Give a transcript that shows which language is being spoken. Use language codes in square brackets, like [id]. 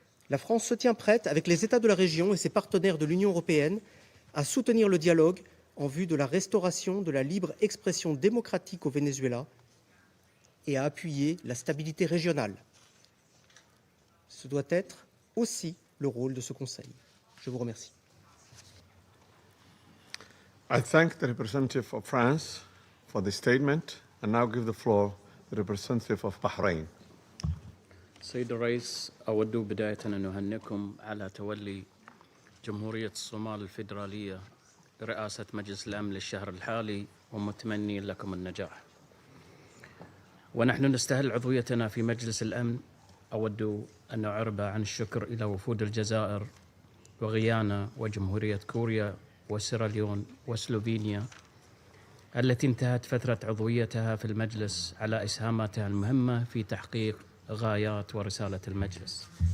[fr] La France se tient prête, avec les États de la région et ses partenaires de l'Union européenne, à soutenir le dialogue en vue de la restauration de la libre expression démocratique au Venezuela et à appuyer la stabilité régionale. Ce doit être aussi le rôle de ce Conseil. Je vous remercie. [en] I thank the representative of France for the statement and now give the floor to the representative of Bahrain. [ar] سيد الرئيس، أود بداية أن أهنئكم على تولي جمهورية الصومال الفيدرالية برئاسة مجلس الأمن للشهر الحالي ومتمني لكم النجاح. ونحن نستهل عضويتنا في مجلس الأمن. أود أن أعرب عن الشكر إلى وفود الجزائر وغيانا وجمهورية كوريا وسيراليون وسلوفينيا التي انتهت فترة عضويتها في المجلس على إسهاماتها المهمة في تحقيق غايات ورسالة المجلس.